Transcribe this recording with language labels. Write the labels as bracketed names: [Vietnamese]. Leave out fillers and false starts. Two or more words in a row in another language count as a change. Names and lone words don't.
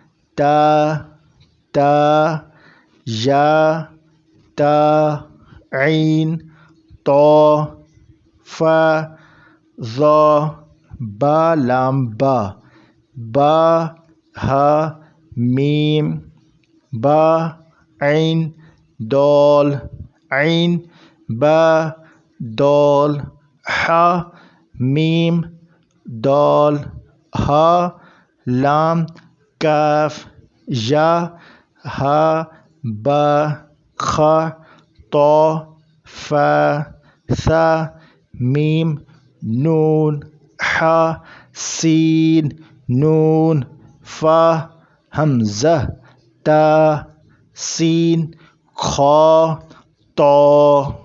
[Urdu] یا تا عین تو فا ظا با لام با ہا میم با عین دال عین با دال حا میم دال ہا لام کاف یا ہا با خا تو فا ثا میم نون حا سین نون فا حمزہ تا سین خا تو